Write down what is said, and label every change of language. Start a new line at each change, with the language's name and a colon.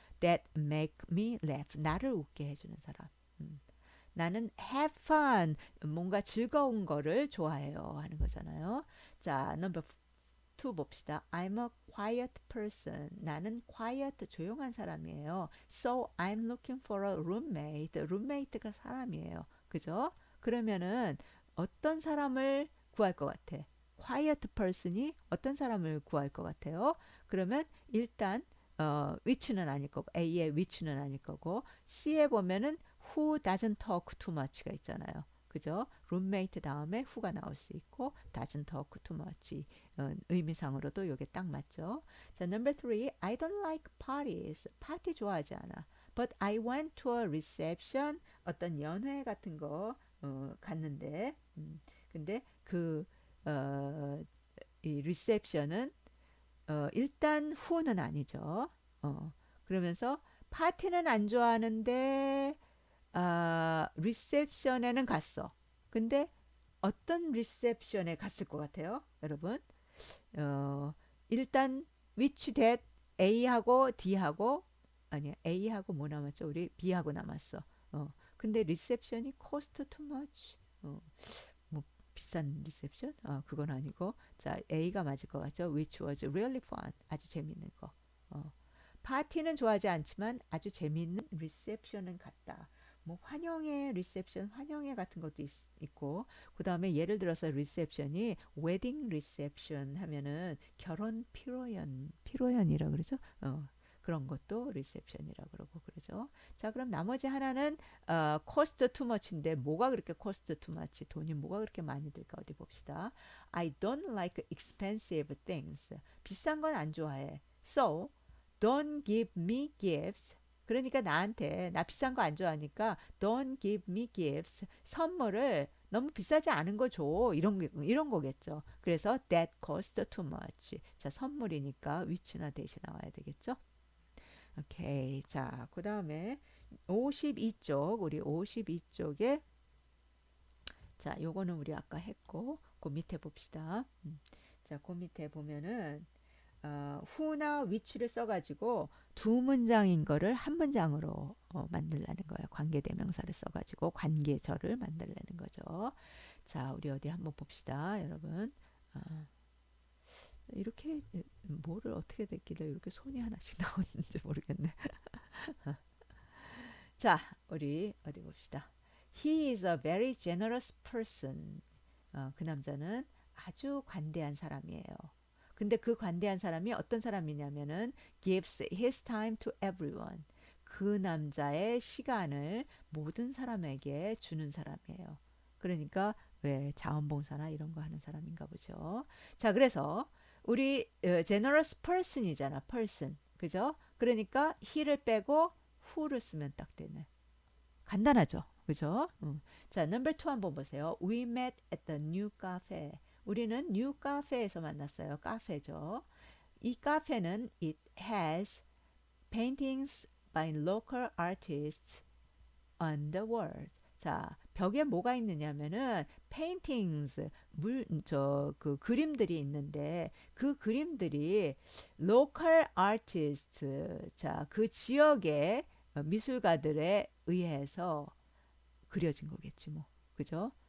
English: That make me laugh.
Korean: 나를 웃게 해주는 사람. 나는
English: have fun.
Korean: 뭔가 즐거운 거를 좋아해요. 하는 거잖아요. 자, number 2 봅시다.
English: I'm a quiet person.
Korean: 나는 quiet, 조용한 사람이에요.
English: So I'm looking for a roommate.
Korean: roommate가 사람이에요. 그죠? 그러면은 어떤 사람을 구할 것 같아? quiet person이 어떤 사람을 구할 것 같아요? 그러면 일단 which는 아닐 거고 A의 which는 아닐 거고 C에 보면은
English: who doesn't talk too much
Korean: 가 있잖아요. 그죠? 룸메이트 다음에 who가 나올 수 있고
English: doesn't talk too much
Korean: 의미상으로도 이게 딱 맞죠.
English: 자, number 3. I don't like parties.
Korean: 파티 좋아하지 않아.
English: But I went to a reception.
Korean: 어떤 연회 같은 거 갔는데 근데 그 어, 이 reception은 일단 who는 아니죠. 그러면서 파티는 안 좋아하는데 리셉션에는 갔어. 근데 어떤 리셉션에 갔을 것 같아요, 여러분? 어, 일단 which that A하고 D하고 아니야 A하고 뭐 남았죠? 우리 B하고 남았어. 근데 리셉션이
English: cost too much.
Korean: 뭐 비싼 리셉션? 그건 아니고 자 A가 맞을 것 같죠?
English: Which was really fun.
Korean: 아주 재밌는 거. 어, 파티는 좋아하지 않지만 아주 재미있는 리셉션은 같다. 뭐 환영회 리셉션, 환영회 같은 것도 있고 그 다음에 예를 들어서 리셉션이 웨딩 리셉션 하면은 결혼 피로연이라 그러죠. 그런 것도 리셉션이라 그러고 그러죠. 자 그럼 나머지 하나는 코스트 투머치인데 뭐가 그렇게 코스트 투머치 돈이 뭐가 그렇게 많이 들까 어디 봅시다.
English: I don't like expensive things.
Korean: 비싼 건 안 좋아해.
English: So don't give me gifts.
Korean: 그러니까 나한테 나 비싼 거 안 좋아하니까
English: don't give me gifts.
Korean: 선물을 너무 비싸지 않은 거 줘. 이런 거겠죠.
English: 그래서 that cost too much.
Korean: 자, 선물이니까 위치나 대시 나와야 되겠죠? 오케이. 자, 그다음에 52쪽. 우리 52쪽에 자, 요거는 우리 아까 했고 그 밑에 봅시다. 자, 그 밑에 보면은 who나 which를 써가지고 두 문장인 거를 한 문장으로 만들라는 거예요. 관계대명사를 써가지고 관계절을 만들라는 거죠. 자, 우리 어디 한번 봅시다, 여러분. 이렇게 뭐를 어떻게 됐길래 이렇게 손이 하나씩 나오는지 모르겠네. 자, 우리 어디 봅시다.
English: He is a very generous person.
Korean: 그 남자는 아주 관대한 사람이에요. 근데 그 관대한 사람이 어떤 사람이냐면은
English: gives his time to everyone.
Korean: 그 남자의 시간을 모든 사람에게 주는 사람이에요. 그러니까 왜 자원봉사나 이런 거 하는 사람인가 보죠. 자, 그래서 우리 generous person이잖아. person. 그죠? 그러니까 he를 빼고 who를 쓰면 딱 되네. 간단하죠. 그죠? 자, number 2 한번 보세요. We met at the new cafe. 우리는 new cafe에서 만났어요. 카페죠. 이 카페는
English: it has paintings by local artists on the wall.
Korean: 자, 벽에 뭐가 있느냐면은 paintings 그 그림들이 있는데 그 그림들이 local artist 자, 그 지역의 미술가들에 의해서 그려진 거겠지 뭐. 그죠?